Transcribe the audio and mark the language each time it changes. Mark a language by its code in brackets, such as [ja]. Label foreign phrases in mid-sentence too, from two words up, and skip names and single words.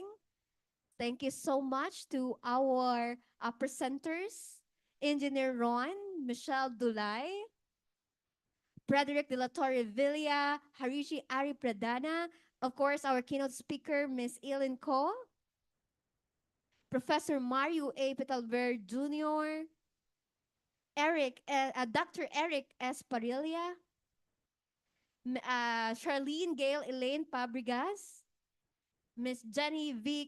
[en] Thank you so much to our presenters Engineer Ron, Michelle Dulay, Frederick de la Torre Villa, Harishi Ari Pradana, of course, our keynote speaker, Miss Eileen Ko, Professor Mario A. Petalver Jr., Dr. Eric S. Parilla, Charlene Gail Elaine Fabregas, Miss Jenny V.